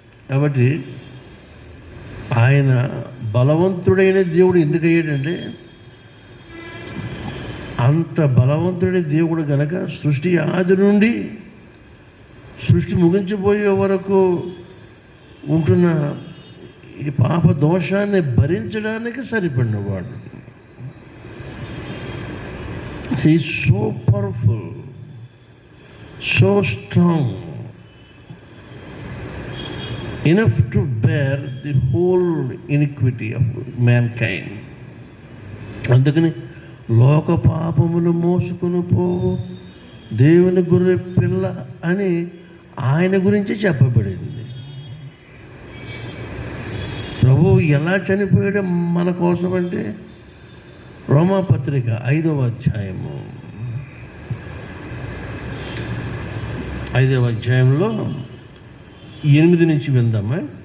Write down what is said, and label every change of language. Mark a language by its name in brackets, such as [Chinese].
[Telugu] కాబట్టి ఆయన బలవంతుడైన దేవుడు ఎందుకు అయ్యాడంటే, అంత బలవంతుడైన దేవుడు కనుక సృష్టి ఆది నుండి సృష్టి ముగించిపోయే వరకు ఉంటున్న ఈ పాప దోషాన్ని భరించడానికి సరిపడినవాడు. [English] He so powerful, so strong, enough to bear the whole iniquity of mankind. [Telugu] అందుకని లోక పాపములు మోసుకుని పోవు దేవుని గొర్రె పిల్ల అని ఆయన గురించి చెప్పబడింది. ప్రభువు ఎలా చనిపోయాడు మన కోసం అంటే, రోమాపత్రిక 5వ అధ్యాయము 5వ అధ్యాయంలో 8 నుంచి విందామా.